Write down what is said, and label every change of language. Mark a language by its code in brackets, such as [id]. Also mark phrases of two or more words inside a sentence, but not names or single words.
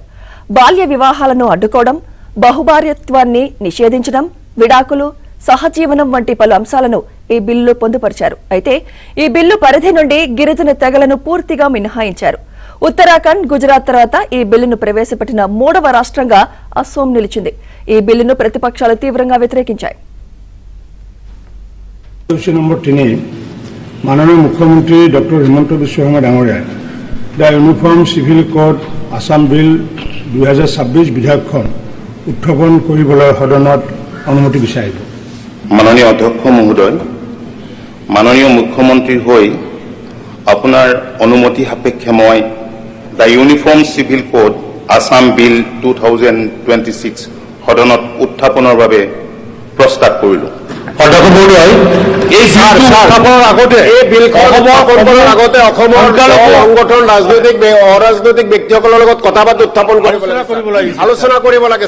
[te] బాల్య వివాహాలను అడ్డుకోవడం, బహుభార్యత్వాన్ని నిషేధించడం, విడాకులు, సహజీవనం వంటి పలు అంశాలను ఈ బిల్లులో పొందుపరిచారు. అయితే ఈ బిల్లు పరిధి నుండి గిరిజన తెగలను పూర్తిగా మినహాయించారు. ఉత్తరాఖండ్, గుజరాత్ తర్వాత ఈ బిల్లును ప్రవేశపెట్టిన 3వ రాష్ట్రంగా అసోం నిలిచింది. ఈ బిల్లును ప్రతిపక్షాలు తీవ్రంగా వ్యతిరేకించాయి. [as] মাননীয় মুখ্যমন্ত্ৰী ডক্টৰ হিমন্ত বিশ্ব শৰ্মা ডাঙৰীয়া द यूनिफॉर्म सिविल कोड आसाम बिल 2026 विधेयकখন उत्थापन কৰিবলৈ সদনত অনুমতি বিচাৰিব। মাননীয় অধ্যক্ষ মহোদয়, মাননীয় মুখ্যমন্ত্ৰী হৈ আপোনাৰ অনুমতি সাপেক্ষে মই द यूनिफॉर्म सिविल कोड आसाम बिल 2026 সদনত উত্থাপনৰ বাবে প্ৰস্তাৱ কৰিলোঁ। অধ্যক্ষ মহোদয়, এই স্থাপনৰ আগতে এই বিলখন উত্থাপনৰ আগতে অসমৰ সংগঠন ৰাজনৈতিক অৰাজনৈতিক ব্যক্তিসকলৰ লগত কথা পাতি উত্থাপন কৰিব লাগে, আলোচনা কৰিব লাগে।